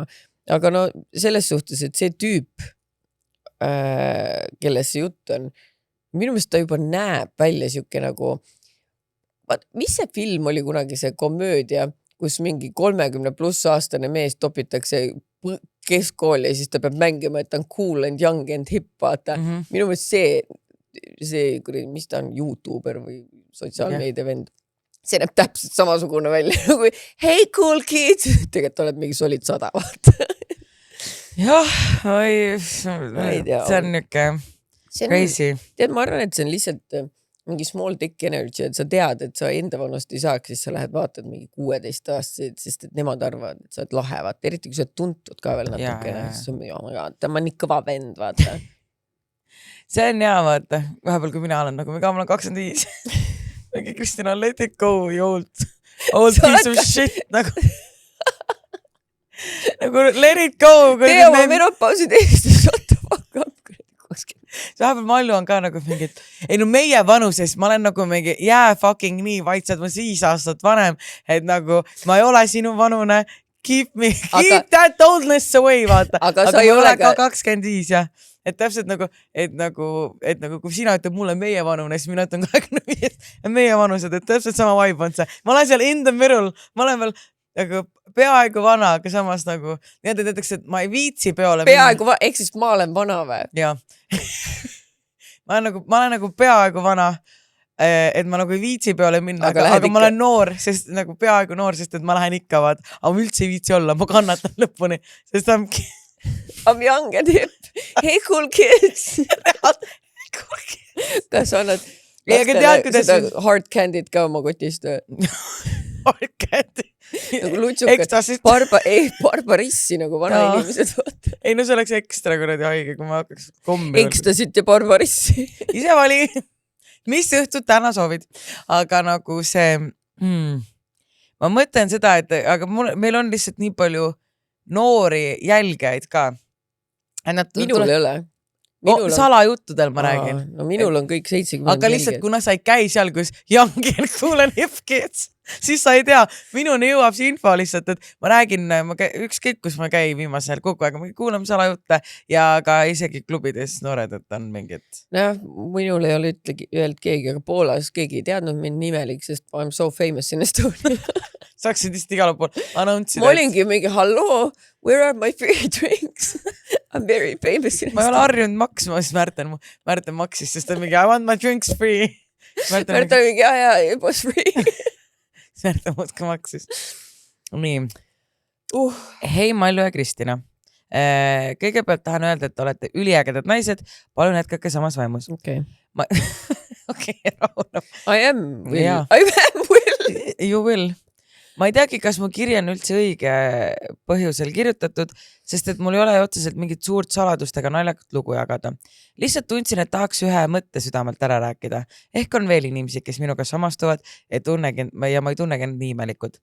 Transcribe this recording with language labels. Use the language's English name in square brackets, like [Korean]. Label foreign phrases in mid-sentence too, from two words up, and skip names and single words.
[Estonian] Aga no selles suhtes, et see tüüp, kelles see jutt on, minu meelest ta juba näeb välja siuke nagu, mis see film oli kunagi, see komöödia, kus mingi 30+ aastane mees topitakse keskkooli ja siis ta peab mängima, et ta on [English] cool and young and hip, [Estonian] vaata. Minu meelest see, mis ta on, YouTuber või sotsiaalmeedia vend, see näeb täpselt samasugune välja kui [English] hey cool kids, [Estonian] tegelikult oled mingi solid 100, vaata. Jah, see on niuke crazy. Tead, ma arvan, et see on lihtsalt mingi [English] small dick energy, [Estonian] et sa tead, et sa enda vanust ei saaks, siis sa lähed vaatad mingi 16-aastaseid, sest et nemad arvavad, et sa oled lahe, vaata. Eriti kui sa oled tuntud ka veel natukene, siis on ta on nii kõva vend, vaata. See on hea, vaata. Vahepeal, kui mina olen nagu, ma olen 25. Mingi Kristina, [English] let it go, you old piece of shit. Nagu let it go. [Estonian] Tee oma menopausi teist, [English] shut the fuck up. [Estonian] Vahepeal Mallu on ka nagu mingi, ei no meie vanuses, ma olen nagu mingi fucking nii vaitsad, ma 5 aastat vanem, et nagu ma ei ole sinu vanune, [English] keep that oldness away, [Estonian] vaata. Aga ma ei ole ka 25 ja et täpselt nagu, et kui sina ütled mulle meie vanune, siis mina ütlen 25 ja meie vanused, et täpselt sama vibe on see. Ma olen seal [English] in the middle, [Estonian] ma olen veel nagu peaaegu vana, aga samas nagu nii teatakse, et ma ei viitsi peole peaaegu ehk siis ma olen vana või? Jaa. ma olen nagu peaaegu vana, et ma nagu ei viitsi peole minna, aga ma olen noor, sest nagu peaaegu noor, sest et ma lähen ikka vaat, aga ma üldse ei viitsi olla, ma kannatan lõpuni, sest [English] I'm young and hip. Hey cool kids. [Estonian] Kas annad seda [English] hard candy't [Estonian] ka oma kotist? [English] Hard candy. [Estonian] Nagu lutsukad. Barbarissi nagu vana inimesed vaata. Ei no see oleks ekstra kuradi haige, kui ma hakkaks kommi. Ekstasit ja barbarissi. Ise vali. Mis õhtut täna soovid? Aga nagu see, ma mõtlen seda, et aga meil on lihtsalt nii palju noori jälgijaid ka. Minul ei ole. Salajuttudel ma räägin. No minul on kõik 70. Aga lihtsalt kuna sa ei käi seal, kus [English] young and cool and hip kids, [Estonian] siis sa ei tea, minuni jõuab see info lihtsalt, et ma räägin, ükskõik kus ma käin viimasel kogu aeg, ma kuulan salajutte ja ka isegi klubides noored, et on mingid. Noh, minul ei ole öelnud keegi, aga Poolas keegi ei teadnud mind nimelik, sest [English] I'm so famous in Estonia. [Estonian] Saaksid vist igale pool announcida. Ma olingi mingi, hallo, [English] where are my free drinks? I'm very famous in Estonia. [Estonian] Ma ei ole harjunud maksma, siis Märten maksis, sest ta mingi, [English] I want my drinks free. [Estonian] Märten mingi, ja, [English] it was free. [Estonian] Märten muudka maksis. Nii. Hei Mallu ja Kristina. Kõigepealt tahan öelda, et olete üliägedad naised. Palun jätkake samas vaimus. Okay. Okei, rahunab. [English] I am will. You will. [Estonian] ma ei teagi, kas mu kiri on üldse õige põhjusel kirjutatud, sest et mul ei ole otseselt mingit suurt saladust ega naljakat lugu jagada. Lihtsalt tundsin, et tahaks ühe mõtte südamelt ära rääkida. Ehk on veel inimesi, kes minuga samastuvad ja ma ei tunnegi end nii imelikult.